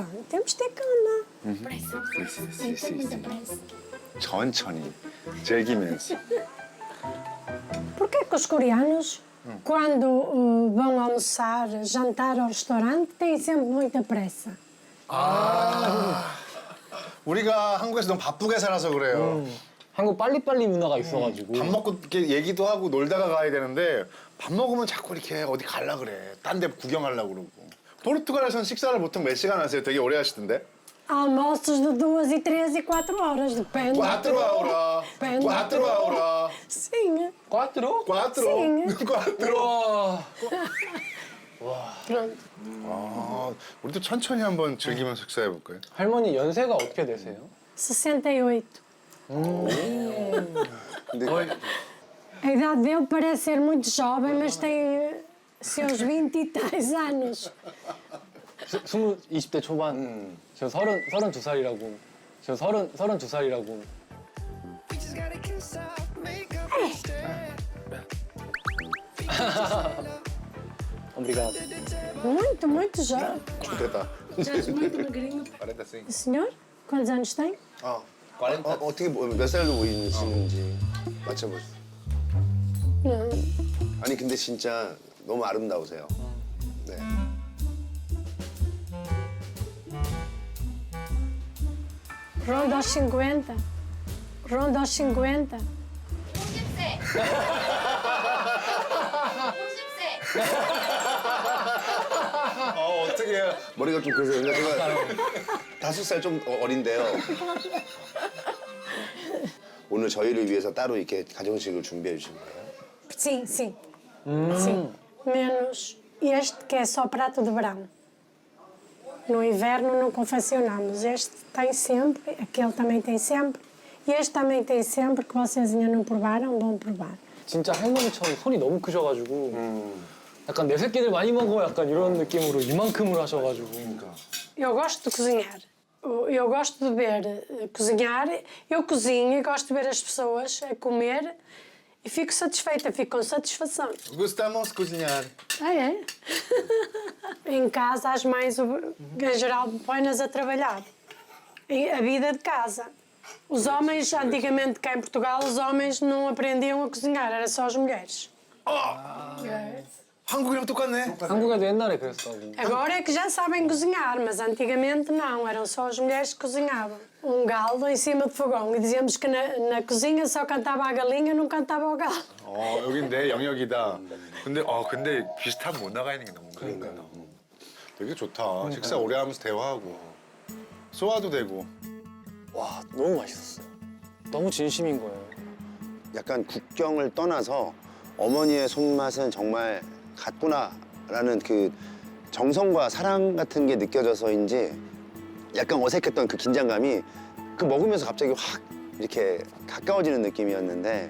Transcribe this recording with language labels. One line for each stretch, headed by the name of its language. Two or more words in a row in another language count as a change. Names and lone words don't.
Portuguese: Temos de ter calma. Tem que ter muita pressa.
Korean: 천천히 즐기면서.
Portuguese: Porquê que os coreanos, quando vão almoçar, jantar ao restaurante, têm sempre muita pressa?
Korean: 우리가 한국에서 너무 바쁘게 살아서 그래요. 한국 빨리빨리 문화가 있어가지고. 밥 먹고 이렇게 얘기도 하고 놀다가 가야 되는데 밥 먹으면 자꾸 이렇게 어디 갈라 그래. 딴 데 구경하려고 그러고. 포르투갈에서는 식사를 보통 몇 시간 하세요? 되게 오래 하시던데?
Portuguese: Almoços de 2 e 3 e 4 horas, depende. Quatro horas. Depende. Quatro horas. Sim. 꽈트로? Sim. 꽈트로.
Korean: 와.
Portuguese: Pronto.
Korean: 아, 우리도 천천히 한번 즐기면서 식사해 볼까요? 할머니 연세가 어떻게 되세요? 68. 근데
Portuguese: A idade dele parece ser muito jovem, mas tem seus 20 e tais anos.
Korean: 20대 초반. 저 32살이라고. 저 32살이라고.
Portuguese: Obrigado. Muito, muito jovem.
Korean: 됐다.
Portuguese: Estás muito magrinho.
Korean: 잘했다, 쌩.
Portuguese: O senhor? Quantos anos tem?
Korean: 어떻게 몇 살로 보이시는지 맞춰보세요. 아니 근데 진짜 너무 아름다우세요. 네.
Portuguese: Ronda aos 50. Ronda aos 50.
Korean: 50세. 50세. 어떻게 해요? 머리가 좀 그래서 제가 5살 좀 어린데요. 오늘 저희를 위해서 따로 이렇게 가정식을 준비해 주신 거예요?
Portuguese: Sim, sim. Sim. Menos este que é só prato de verão. No inverno não confeccionamos. Este tem sempre, aquele também tem sempre. E este também tem sempre, que vocês ainda não provaram, vão provar.
Korean: 진짜 할머니처럼 손이 너무 크셔가지고 약간 내 새끼들 많이 먹어 약간 이런 느낌으로 이만큼을 하셔가지고.
Portuguese: Eu gosto de cozinhar. Eu gosto de ver cozinhar. Eu cozinho e gosto de ver as pessoas a comer e fico satisfeita, fico com satisfação. Gostamos cozinhar. Ah, é? Em casa, as mães, em geral, põem-nas a trabalhar. A vida de casa. Os homens, antigamente cá em Portugal, os homens não aprendiam a cozinhar, era só as mulheres.
Korean: 한국이랑 똑같네. 한국에도 옛날에 그랬다고.
Portuguese: Agora é que já sabem cozinhar, mas antigamente não, eram só as mulheres que cozinhavam. Um galo em cima do fogão e dizíamos que na cozinha só cantava a galinha, não cantava o galo.
Korean: 여긴 내 영역이다. 근데 비슷한 문화가 있는 게 너무 그러니까요. 되게 좋다. 식사 오래 하면서 대화하고 소화도 되고. 와 너무 맛있었어요. 너무 진심인 거예요. 약간 국경을 떠나서 어머니의 손맛은 정말 같구나라는 그 정성과 사랑 같은 게 느껴져서인지 약간 어색했던 그 긴장감이 그 먹으면서 갑자기 확 이렇게 가까워지는 느낌이었는데